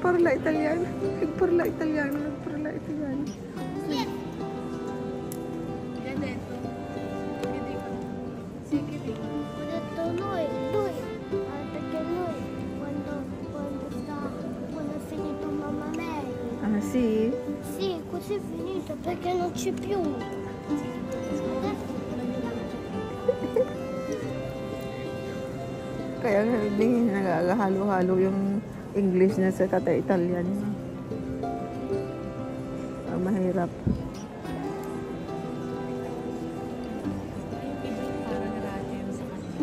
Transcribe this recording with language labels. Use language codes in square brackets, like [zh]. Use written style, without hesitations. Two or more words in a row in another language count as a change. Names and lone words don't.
[tl] Yan dito. Hindi ko. Sige, Rick. [it] Ho detto noi, perché noi quando è finito Mamma Mary, Ah, sì? sì, così è finito perché non c'è più. Adesso [tl] Kaya nga, hindi nagagahalo-halo yung English na sa kata-Italian. Mahirap. Para na radyo yung sa kanila.